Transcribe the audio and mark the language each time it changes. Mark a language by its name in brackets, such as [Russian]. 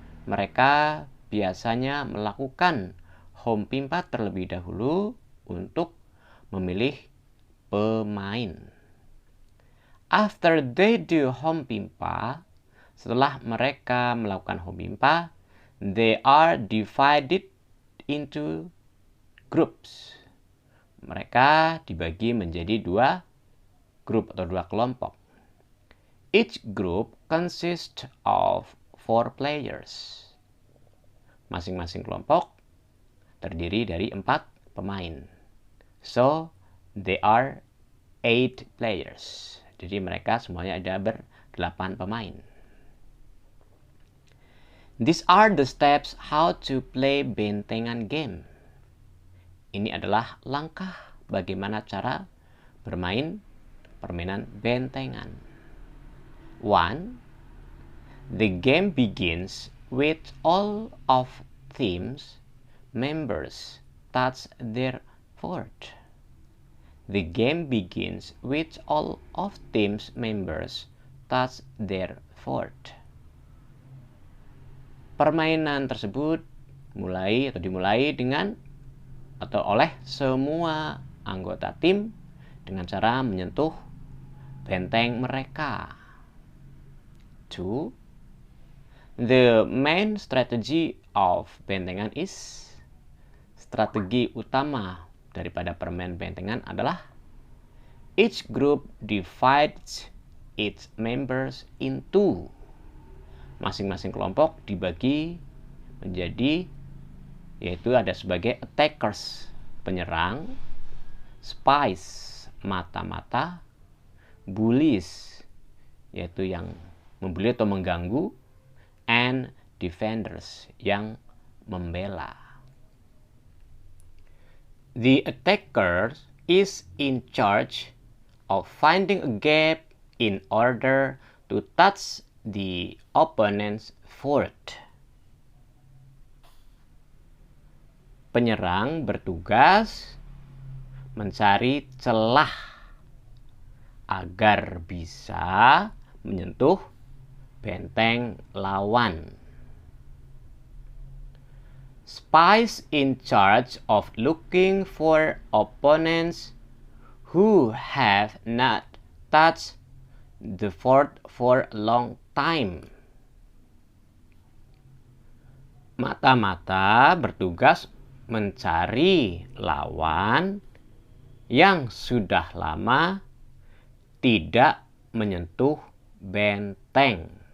[Indonesian] Mereka biasanya melakukan home pimpa terlebih dahulu untuk memilih pemain. [English] After they do home pimpa, [Indonesian] setelah mereka melakukan home pimpa, [English] they are divided into groups. [Indonesian] Mereka dibagi menjadi 2 grup atau 2 kelompok. [English] Each group consists of 4 players. [Indonesian] Masing-masing kelompok terdiri dari 4 pemain. [English] So, they are 8 players. [Indonesian] Jadi mereka semuanya ada ber-8 pemain. [English] These are the steps how to play bentengan game. [Indonesian] Ini adalah langkah bagaimana cara bermain permainan bentengan. [English] 1. The game begins with all of team's members touch their fort. The game begins with all of team's members touch their fort. [Indonesian] Permainan tersebut dimulai dengan atau oleh semua anggota tim dengan cara menyentuh benteng mereka. [English] 2. The main strategy of bentengan is, [Indonesian] strategi utama daripada permainan bentengan adalah [English] each group divides its members into. [Indonesian] Masing-masing kelompok dibagi menjadi, yaitu ada sebagai attackers, penyerang, spies, mata-mata, bullies, yaitu yang membuli atau mengganggu, [English] and defenders, [Indonesian] yang membela. [English] The attacker is in charge of finding a gap in order to touch the opponent's fort. [Indonesian] Penyerang bertugas mencari celah agar bisa menyentuh benteng lawan. [English] Spies in charge of looking for opponents who have not touched the fort for a long time. [Indonesian] Mata-mata bertugas mencari lawan yang sudah lama tidak menyentuh benteng.